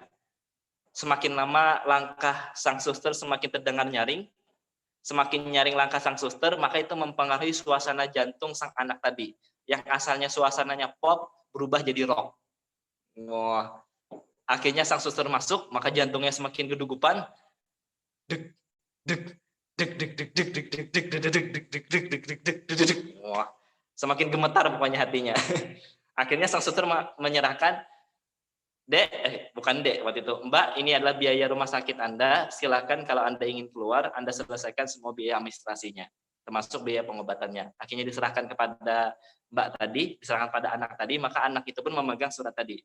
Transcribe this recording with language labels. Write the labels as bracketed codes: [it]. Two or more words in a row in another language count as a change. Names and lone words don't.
[id] Semakin lama langkah sang suster semakin terdengar nyaring. Semakin nyaring langkah sang suster, maka itu mempengaruhi suasana jantung sang anak tadi. Yang asalnya suasananya pop, berubah jadi rock. Wah. Akhirnya sang suster masuk, maka jantungnya semakin kedugupan. Dek, dek, dek, dek, dek, dek, dek, dek, dek, dek, dek, dek, dek, dek, dek, dek, dek. Wah. Semakin gemetar pokoknya hatinya. Akhirnya sang suster menyerahkan, Dek, bukan Dek waktu itu, Mbak, ini adalah biaya rumah sakit Anda, silakan kalau Anda ingin keluar, Anda selesaikan semua biaya administrasinya, termasuk biaya pengobatannya. Akhirnya diserahkan kepada Mbak tadi, diserahkan pada anak tadi, maka anak itu pun memegang surat tadi.